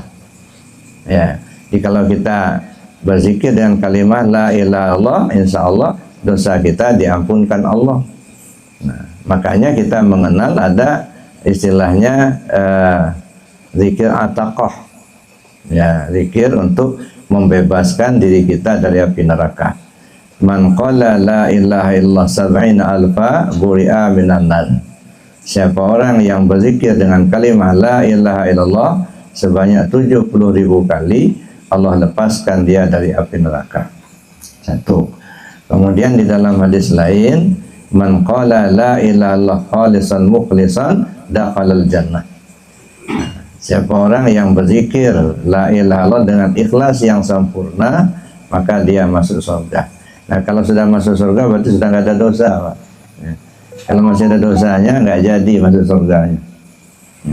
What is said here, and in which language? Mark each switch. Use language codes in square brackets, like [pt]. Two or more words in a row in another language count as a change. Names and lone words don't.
[id] Ya, jadi kalau kita berzikir dengan kalimat [ar] لا إله إلا الله, إن شاء الله [id] dosa kita diampunkan Allah. Nah, makanya kita mengenal ada istilahnya zikir ataqah. Ya, zikir untuk membebaskan diri kita dari api neraka. [ar] من قال لا إله إلا الله سبعين ألفا برئ من النار. [id] Siapa orang yang berzikir dengan kalimat [ar] لا إله إلا الله [id] sebanyak 70.000 kali, Allah lepaskan dia dari api neraka. 1. Kemudian di dalam hadis lain, [ar] من قال لا إله إلا الله خالصا مخلصا دخل الجنة. [id] Siapa orang yang berzikir [ar] لا إله إلا الله [id] dengan ikhlas yang sempurna, maka dia masuk surga. Nah, kalau sudah masuk surga berarti sudah nggak ada dosa, Pak. Ya. Kalau masih ada dosanya nggak jadi masuk surganya. Ya.